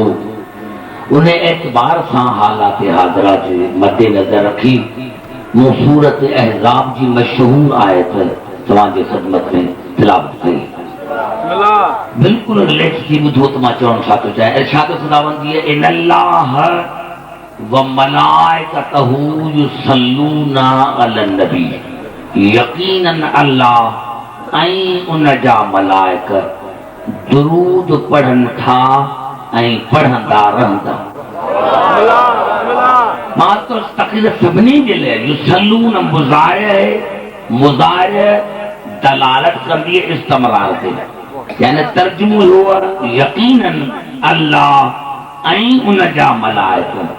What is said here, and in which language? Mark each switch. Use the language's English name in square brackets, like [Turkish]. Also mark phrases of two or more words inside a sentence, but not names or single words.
[Sindhi] उन एतबार सां हालात हाज़िरा जे मद्देनज़र रखी मूं सूरत अहज़ाब जी मशहूर आयत तव्हांजे ख़िदमत में तिलावत कई। बिल्कुलु रिलैक्स थी ॿुधो त मां चवणु छा थो चाहियां। [Urdu] इरशाद ख़ुदावंदी है, [Arabic] إن الله وملائكته يصلون على النبي. [Sindhi] यकीनन अल्लाह ऐं उन जा मलाइक दुरूद पढ़नि था ऐं पढ़ंदा रहंदा। मां तो तक़रीर सभिनी जे लाइ युसल्लून मुज़ाहिर दलालत कंदी है इस्तमरार ते, यानी तर्जुमो हुआ यकीनन अल्लाह ऐं उन जा मलाइक